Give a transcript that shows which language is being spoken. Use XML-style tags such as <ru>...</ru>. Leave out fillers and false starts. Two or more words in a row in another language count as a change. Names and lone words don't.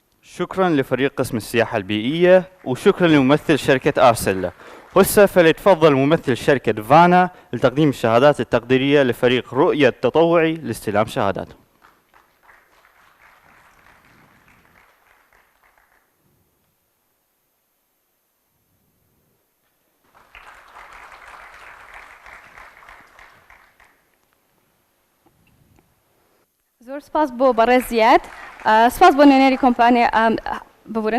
<ar>شكرا لفريق قسم السياحة البيئية، وشكرا لممثل شركة أرسلا. هسه فليتفضل ممثل شركة فانا لتقديم الشهادات التقديرية لفريق رؤية التطوعي لاستلام شهاداته.</ar> <ckb>زۆر سپاس بۆ بەڕێز زیاد، سپاس بۆ نوێنەری کۆمپانیا ببورن.</ckb>